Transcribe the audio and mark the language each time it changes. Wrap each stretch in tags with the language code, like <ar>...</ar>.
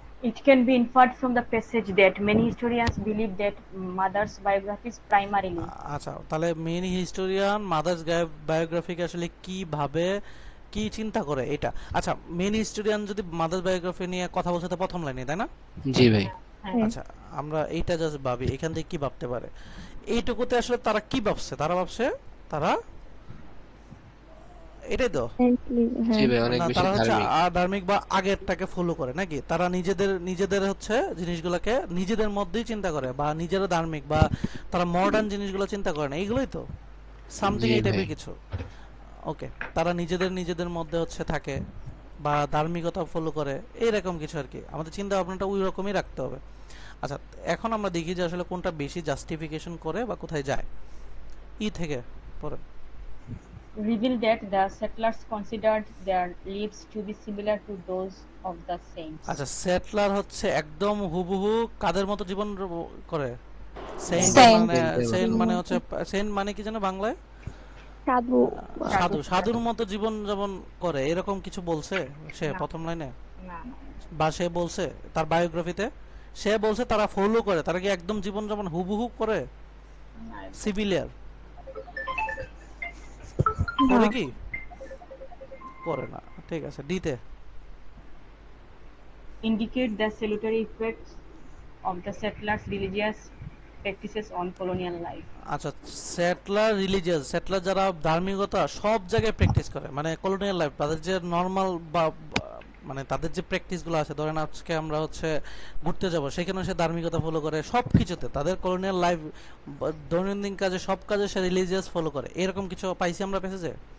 <en>It can be inferred from the passage that many historians believe that mothers' biographies primarily</en> <bn>আচ্ছা, তাহলে main historian mother's বায়োগ্রাফিকে আসলে কিভাবে কি চিন্তা করে এটা। আচ্ছা, মেইন হিস্টোরিয়ান যদি মাদার্স বায়োগ্রাফি নিয়ে কথা বলছে তো প্রথম লাইনে, তাই না? জি ভাই, আচ্ছা, আমরা এইটা জাস্ট ভাবি এখান থেকে কি ভাবতে পারে। এইটুকুতে আসলে তারা কি ভাবছে, তারা এটাই তো</bn> <en>Apparently,</en> <bn>জি হ্যাঁ ভাই, অনেক না, বেশি তারা হচ্ছে ধার্মিক। ধার্মিক বা আগেরটাকে ফলো করে নাকি, তারা নিজেদের নিজেদের হচ্ছে জিনিসগুলোকে নিজেদের মধ্যেই চিন্তা করে, বা নিজেরা ধার্মিক, বা তারা মডার্ন জিনিসগুলো চিন্তা করে না, এইগুলোই তো সামথিং জি এই ভাই। টাইপের কিছু। ওকে, তারা নিজেদের নিজেদের মধ্যে হচ্ছে থাকে, বা ধার্মিকতা ফলো করে, এইরকম কিছু আর কি। আমাদের চিন্তা ভাবনাটা ওই রকমই রাখতে হবে। আচ্ছা, এখন আমরা দেখি যে আসলে কোনটা বেশি জাস্টিফিকেশন করে বা কোথায় যায়। থেকে পরে</bn> <en>reveal that the settlers considered their lives to be similar to those of the saints.</en> <bn>আচ্ছা, সেটলার হচ্ছে একদম হুবহু কাদের মতো জীবন করে? Saint</bn> <en>Saint.</en> <bn>মানে, সেন্টের মতো। সেন্ট মানে হচ্ছে, সেন্ট মানে কি জানো বাংলায়? সাধু সাধু, সাধুর মতো জীবন যাপন করে, এরকম কিছু বলছে সে না। প্রথম লাইনে? না, না, বা সে বলছে তার বায়োগ্রাফিতে, সে বলছে তারা ফলো করে, তারা কি একদম জীবন যাপন হুবহু করে? না, সিভিলিয়ার না করে কি? করে না। ঠিক আছে, ডিতে</bn> <en>indicate the salutary effects of the settlers' religious practices on colonial life.</en> <bn>আচ্ছা, সেটলার রিলিজিয়াস, সেটলার যারা ধার্মিকতা সব জায়গায় প্র্যাকটিস করে, মানে কলোনিয়াল লাইফ, তাদের যে নর্মাল মানে তাদের যে প্র্যাকটিসগুলো আছে, ধরেন আজকে আমরা হচ্ছে ঘুরতে যাব, সেখানে সে ধার্মিকতা ফলো করে, সব কিছুতে তাদের কলোনিয়াল লাইফ, দৈনন্দিন কাজে, সব কাজে সে রিলিজিয়াস ফলো করে, এরকম কিছু পাইছি আমরা প্যাসেজে?</bn>